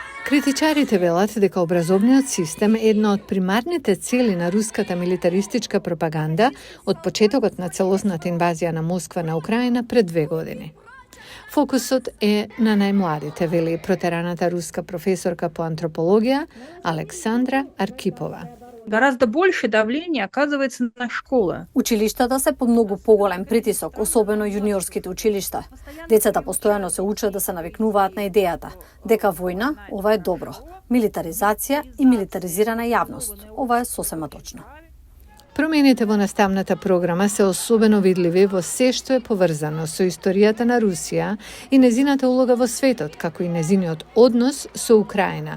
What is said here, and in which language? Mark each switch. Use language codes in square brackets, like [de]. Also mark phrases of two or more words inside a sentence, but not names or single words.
[mk] Критичарите велат дека образовниот систем е една од примарните цели на руската милитаристичка пропаганда од почетокот на целосната инвазија на Москва на Украина пред 2 години. Фокусот е на најмладите, вели протераната руска професорка по антропологија Александра Аркипова. [ru] Гораздо больше давление оказывается на школы. [mk] Училиштата се под многу поголем притисок, особено јуниорските училишта. Децата постојано се учат да се навикнуваат на идејата дека војна, ова е добро, милитаризација и милитаризирана јавност, ова е сосема точно. Промените во наставната програма се особено видливи во се што е поврзано со историјата на Русија и незината улога во светот, како и незиниот однос со Украина.